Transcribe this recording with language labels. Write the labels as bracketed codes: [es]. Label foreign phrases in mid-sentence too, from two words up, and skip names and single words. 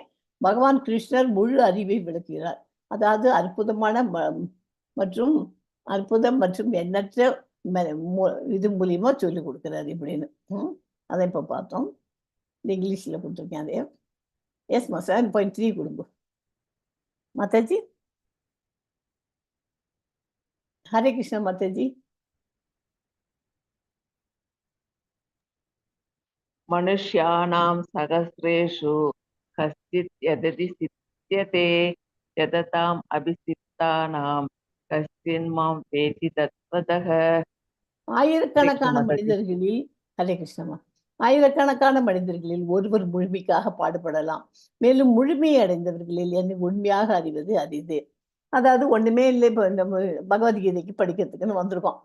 [ta] பகவான் கிருஷ்ணர் முழு அறிவை விளக்குகிறார். அதாவது அற்புதம் மற்றும் எண்ணற்ற இது மூலியமா சொல்லிக் கொடுக்குறாரு இப்படின்னு. அதை இப்போ பார்த்தோம். இந்த இங்கிலீஷில் கொடுத்துருக்கேன் அதே. எஸ்மா 7.3 கொடுங்க மாதாஜி. ஹரே கிருஷ்ணா மாதாஜி. [sa] मनुष्याणां सहस्रेषु कश्चित् यदति सिद्ध्यते यदताम् अभिसिद्धानां कश्चिन् मां वेति तत्त्वतः. [ta] ஆயிரக்கணக்கான மனிதர்களில் ஹரே கிருஷ்ணமா, ஆயிரக்கணக்கான மனிதர்களில் ஒருவர் முழுமைக்காக பாடுபடலாம். மேலும் முழுமையை அடைந்தவர்களில் என்னை உண்மையாக அறிவது அரிது. அதாவது ஒண்ணுமே இல்லை. இப்போ நம்ம பகவத்கீதைக்கு படிக்கிறதுக்குன்னு வந்திருக்கோம்.